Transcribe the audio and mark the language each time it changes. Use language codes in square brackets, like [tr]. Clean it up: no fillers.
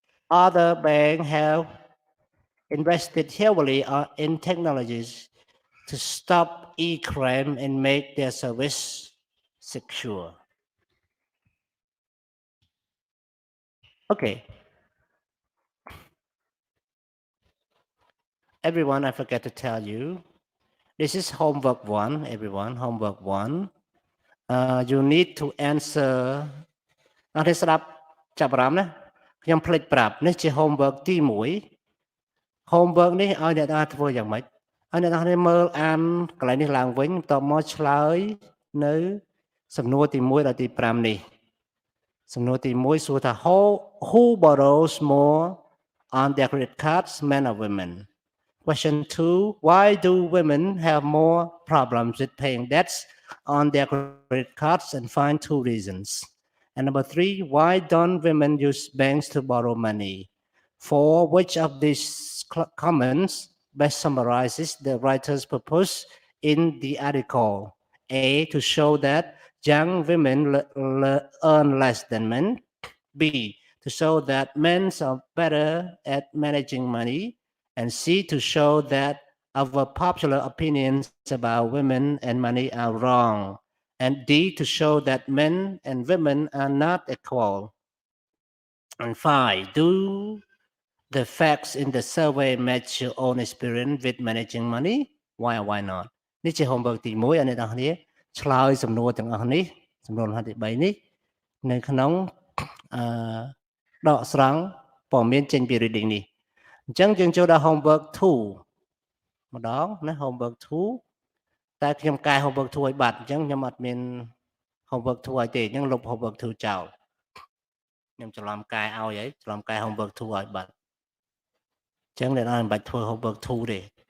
[en] Other banks have invested heavily in technologies to stop e-crime and make their service secure. Okay. Everyone, I forgot to tell you, this is homework 1, everyone, homework 1. You need to answer. [km] អ្នកស្ដាប់ចាប់អារម្មណ៍ណាខ្ញុំភ្លេចប្រាប់នេះជា homework ទី1 homework នេះឲ្យអ្នកទាំងអស់ធ្វើយ៉ាងម៉េចឲ្យអ្នកទាំងអស់មើលអានកន្លែងនេះឡើងវិញបន្ទាប់មកឆ្លើយនៅសំណួរទី1ដល់ទី5នេះសំណួរទី1សួរថា [en] who borrows more on their credit cards, men or women? Question 2, why do women have more problems with paying debts on their credit cards, and find 2 reasons. And number 3, why don't women use banks to borrow money? 4, which of these comments best summarizes the writer's purpose in the article? A, to show that young women earn less than men. B, to show that men are better at managing money. And C, to show that our popular opinions about women and money are wrong. And D, to show that men and women are not equal. And 5, do the facts in the survey match your own experience with managing money? Why or why not? [km] នេះជា homework ទី1 ឲ្យអ្នកទាំងគ្នាឆ្លើយសំណួរទាំងអស់នេះសំណួរលំហាត់ទី3នេះនៅក្នុងដកស្រង់ព័ត៌មានចេញពី reading នេះអញ្ចឹងយើងចូលដល់ homework 2 ម្ដងណា homework 2 តែខ្ញុំកែ homework 2 ឲ្យបាត់អញ្ចឹងខ្ញុំអត់មាន homework 2 ឲ្យទេអញ្ចឹងលុប homework 2 ចោលខ្ញុំច្រឡំកែឲ្យហើយច្រឡំកែ homework 2 ឲ្យបាត់អញ្ចឹងអ្នកនរមិនបាច់ធ្វើ homework 2 ទេ